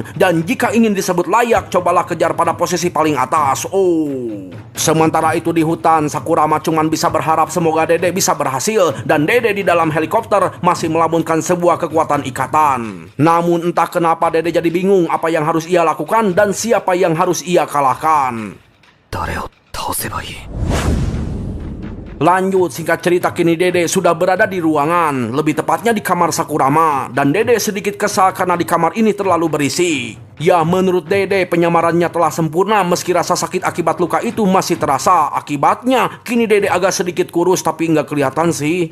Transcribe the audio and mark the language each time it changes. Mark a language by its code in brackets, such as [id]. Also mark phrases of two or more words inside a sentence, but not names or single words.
[id] Dan jika ingin disebut layak, cobalah kejar pada posisi paling atas. Sementara itu di hutan, Sakurama cuman bisa berharap semoga Dede bisa berhasil. Dan Dede di dalam helikopter masih melamunkan sebuah kekuatan ikatan. Namun entah kenapa Dede jadi bingung apa yang harus ia lakukan dan siapa yang harus ia kalahkan. [ja] 誰を倒せばいい？ [id] Lanjut, singkat cerita kini Dede sudah berada di ruangan, lebih tepatnya di kamar Sakurama. Dan Dede sedikit kesal karena di kamar ini terlalu berisi. Ya, menurut Dede penyamarannya telah sempurna meski rasa sakit akibat luka itu masih terasa. Akibatnya, kini Dede agak sedikit kurus tapi nggak kelihatan sih.